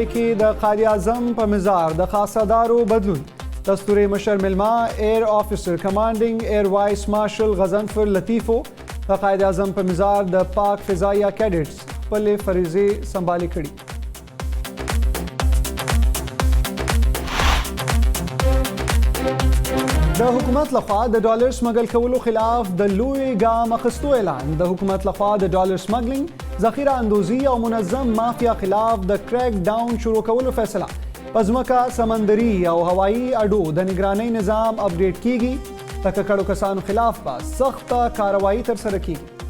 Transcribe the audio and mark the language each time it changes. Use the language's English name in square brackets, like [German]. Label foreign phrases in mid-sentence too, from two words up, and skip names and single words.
[Pashto] کې د قائد اعظم پر مزار د خاصه دارو بدلون دستور مشر میلمه [English] Air Officer Commanding Air Vice Marshal [Pashto] गजनफर لطیف و د قائد اعظم پر مزار د پاک فضائیه کېډټس پلې فریضې سمبالې کړې. د حکومت لخوا د ډالر سمګل کولو خلاف د لوی ګام اخیستو اعلان د حکومت لخوا د ډالر سمګلنګ ذخیره اندوزۍ او منظم مافیا خلاف د کریک ډاون شروع کولو فیصله په ځمکه سمندري او هوایي اډو د نګرانۍ نظام اپډیټ کېږي تر څو کسانو خلاف به سخت کارروایي ترسره کې.